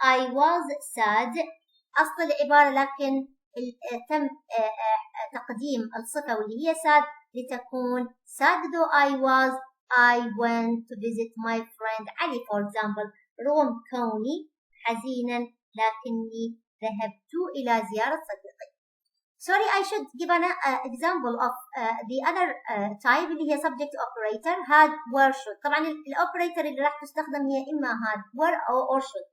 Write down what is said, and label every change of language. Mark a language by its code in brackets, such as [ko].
[ar] was sad أصل العبارة، لكن تم تقديم الصفة واللي هي sad لتكون [en] sad though I went to visit my friend Ali for example، [ar] رغم كوني حزينا لكني ذهبت إلى زيارة صديقي. [en] Sorry, I should give an example of the other type اللي هي subject operator had, were, should. [ar] طبعا الoperator اللي راح تستخدم هي إما [en] had, were or should.